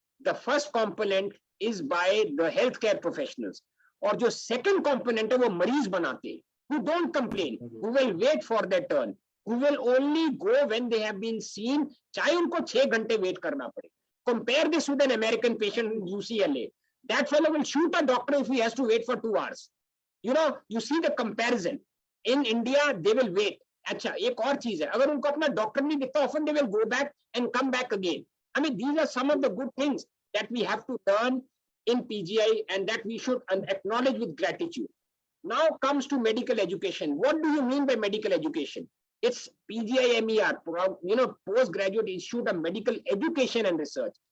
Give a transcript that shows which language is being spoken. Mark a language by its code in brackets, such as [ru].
[en] The first component is by the healthcare professionals, [hi] और जो second component है वो मरीज बनाते हैं, [en] who don't complain, who will wait for their turn, who will only go when they have been seen, [hi] चाहे उनको 6 घंटे wait करना पड़े. [en] Compare this with an American patient in UCLA. That fellow will shoot a doctor if he has to wait for 2 hours. You see the comparison. In India, they will wait. [hi] अच्छा, एक और चीज है, अगर उनको अपना डॉक्टर नहीं दिखता, [en] often they will go back and come back again. I mean, these are some of the good things that we have to learn in PGI and that we should acknowledge with gratitude. Now comes to medical education. What do you mean by medical education? It's PGIMER, Postgraduate Institute of Medical Education and Research.